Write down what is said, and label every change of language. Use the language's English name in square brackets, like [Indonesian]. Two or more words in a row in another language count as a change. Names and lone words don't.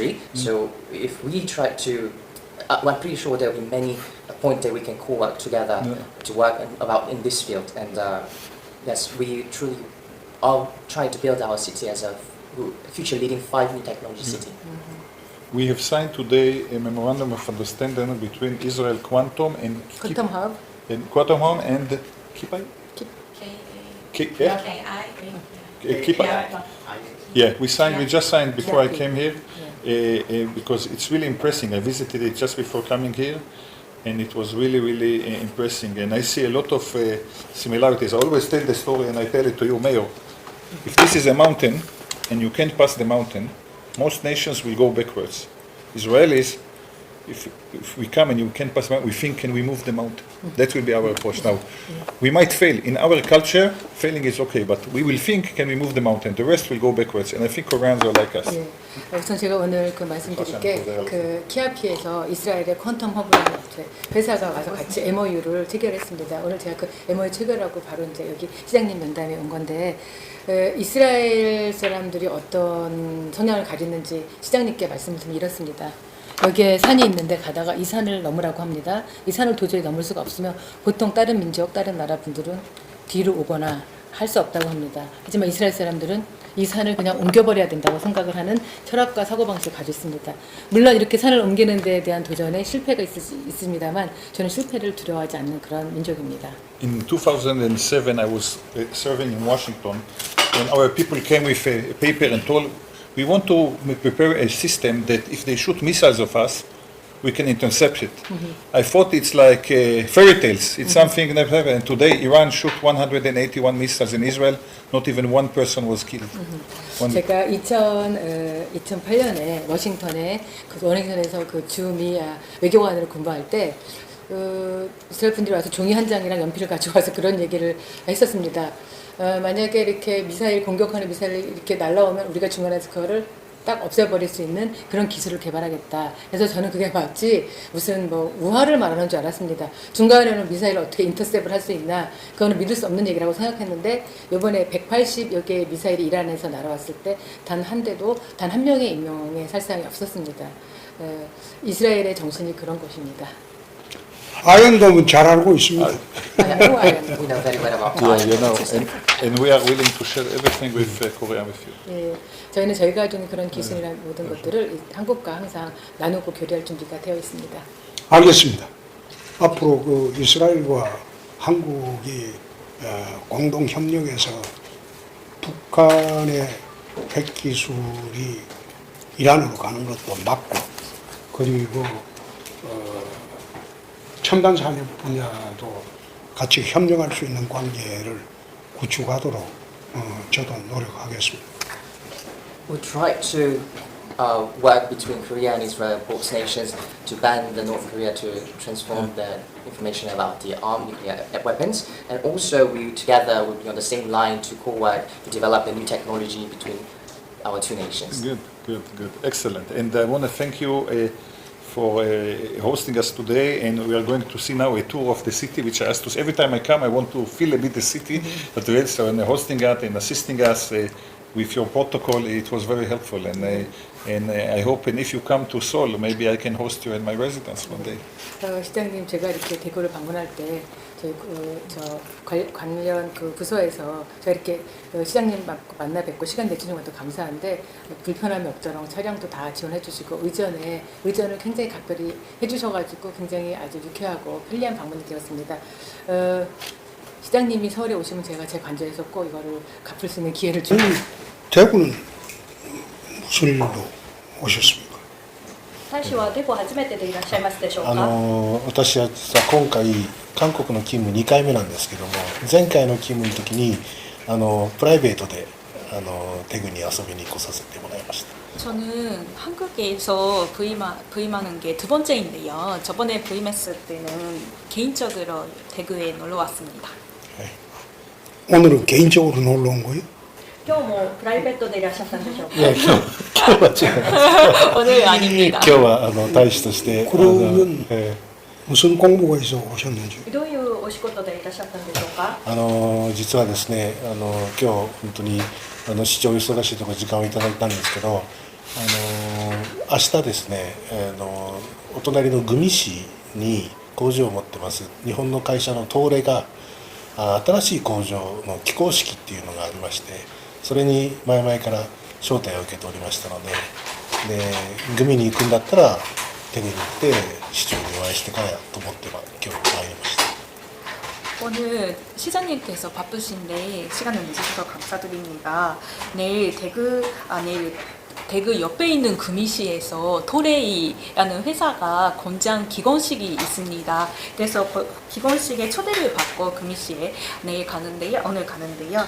[English] So if we try to I'm pretty sure there will be many points that we can co-work together to work about in this field. And yes, we truly are trying to build our city as a future leading 5 new technology city. We have signed today a memorandum of understanding between Israel Quantum and 쿼텀 합. Quantum Home and Kipai? Kipai? Yeah, we just signed before I came here because it's really impressive. I visited it just before coming here, and it was really, really impressive. And I see a lot of similarities. I always tell the story, and I tell it to you, Mayor. If this is a mountain, and you can't pass the mountain, most nations will go backwards. Israelis, if we come and you can't pass the mountain, we think, can we move the mountain? That will be our approach. Now, we might fail. In our culture, failing is okay, but we will think, can we move the mountain? The rest will go backwards. And I think Koreans are like us. [Korean] 예. 우선 제가 오늘 그 말씀드릴 게 키아피에서 이스라엘의 퀀텀 허브라는 회사가 와서 같이 MOU를 체결했습니다. 오늘 제가 그 MOU 체결하고 바로 이제 여기 시장님 면담에 온 건데 이스라엘 사람들이 어떤 성향을 가지는지 시장님께 말씀을 좀 이렇습니다. 여기에 산이 있는데 가다가 이 산을 넘으라고 합니다. 이 산을 도저히 넘을 수가 없으면 보통 다른 민족, 다른 나라 분들은 뒤로 오거나 할 수 없다고 합니다. 하지만 이스라엘 사람들은 이 산을 그냥 옮겨버려야 된다고 생각을 하는 철학과 사고방식을 가지고 있습니다. 물론 이렇게 산을 옮기는 데에 대한 도전에 실패가 있습니다만 저는 실패를 두려워하지 않는 그런 민족입니다. [English] In 2007, I was serving in Washington, and our people came with a paper and told, we want to prepare a system that if they shoot missiles of us, we can intercept it. I thought it's like fairy tales. It's something that happened. And today, Iran shot 181 missiles in Israel. Not even one person was killed. [Korean] 제가 2008년에 워싱턴에 그 워싱턴에서 그 주미 외교관으로 근무할 때 이스라엘 분들이 와서 종이 한 장이랑 연필을 가져와서 그런 얘기를 했었습니다. 만약에 이렇게 미사일 공격하는 미사일이 이렇게 날라오면 우리가 중간에서 그거를 딱 없애버릴 수 있는 그런 기술을 개발하겠다. 그래서 저는 그게 마치 무슨 뭐 우화를 말하는 줄 알았습니다. 중간에는 미사일을 어떻게 인터셉을 할 수 있나 그거는 믿을 수 없는 얘기라고 생각했는데 이번에 180여 개의 미사일이 이란에서 날아왔을 때 단 한 대도 단 한 명의 인명의 살상이 없었습니다. 이스라엘의 정신이 그런 것입니다. 아이언돔은 잘 알고 있습니다. [English] We know very well about Yeah, you know, and we are willing to share everything with Korea with you. [Korean] 예, 저희는 저희가 가지고 있는 그런 기술이나 모든 것들을 한국과 항상 나누고 교류할 준비가 되어 있습니다. 알겠습니다. 앞으로 그 이스라엘과 한국이 공동 협력해서 북한의 핵 기술이 이란으로 가는 것도 막고 그리고 첨단 산업 분야도 같이 협력할 수 있는 관계를 구축하도록 저도 노력하겠습니다. [English] We'll try to work between Korea and Israel, both nations, to ban the North Korea to transform the information about the armed nuclear weapons. And also we together will be on the same line to co-work to develop the new technology between our two nations. Good. Excellent. And I want to thank you for hosting us today. And we are going to see now a tour of the city, which I asked to. Every time I come, I want to feel a bit the city. But so and hosting us and assisting us with your protocol, it was very helpful. And I hope, and if you come to Seoul, maybe I can host you in my residence one day. [Korean] 시장님, 제가 이렇게 대구를 방문할 때 저희 관련 그 부서에서 제가 이렇게 시장님 만나 뵙고 시간 내주는 것도 감사한데 불편함이 없도록 차량도 다 지원해 주시고 의전을 굉장히 각별히 해주셔가지고 굉장히 아주 유쾌하고 편리한 방문이 되었습니다. 시장님이 서울에 오시면 제가 제 관저에서 꼭 이거를 갚을 수 있는 기회를 주니다. 대구는 무슨 일로 오셨습니까? [Japanese] 大使はデコ初めてでいらっしゃいますでしょうか。私は実は今回韓国の勤務2回目なんですけども、前回の勤務の時にプライベートで대구に遊びに来させてもらいました。 [Korean] 저는 한국에서 부임하는 게 두 번째인데요. 저번에 부임했을 때는 개인적으로 대구에 놀러 왔습니다. 오늘은 개인적으로 놀러 온 거예요? [Japanese] 今日もプライベートでいらっしゃったんでしょうか。いや今日は違います。 [Korean] 오늘 아닙니다. [Japanese] 今日は大使として [Korean] 그러면 무슨 공부가 있어 오셨는지? [Japanese] どういうお仕事でいらっしゃったんでしょうか。実はですね今日本当に市長忙しいところ時間をいただいたんですけど明日ですねお隣のグミ市に工場を持ってます日本の会社の東レが新しい工場の起工式っていうのがありまして、それに前々から招待を受けておりましたので、グミに行くんだったらテグに行って市長にお会いしてからやと思って今日参りました。 [Korean] 오늘 시장님께서 바쁘신데 시간을 내주셔서 감사드립니다. 내일 대구 옆에 있는 금이시에서 토레이라는 회사가 공장 기공식이 있습니다. 그래서 기공식에 초대를 받고 금이시에 오늘 가는데요.